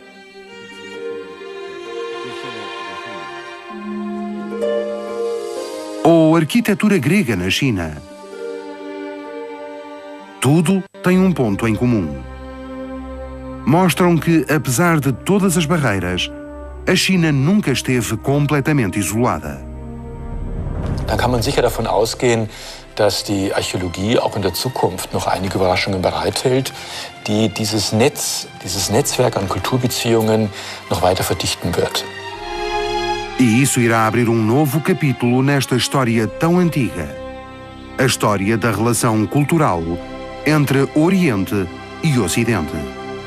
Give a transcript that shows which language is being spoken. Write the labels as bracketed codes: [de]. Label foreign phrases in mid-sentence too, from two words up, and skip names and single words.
[pt] Ou arquitetura grega na China. Tudo tem um ponto em comum. Mostram que, apesar de todas as barreiras, a China nunca esteve completamente isolada. [de] Dann kann man sicher davon ausgehen, dass die Archäologie auch in der Zukunft noch einige Überraschungen bereithält, die dieses Netzwerk an Kulturbeziehungen noch weiter verdichten wird. [pt] E isso irá abrir um novo capítulo nesta história tão antiga. A história da relação cultural entre Oriente e Ocidente.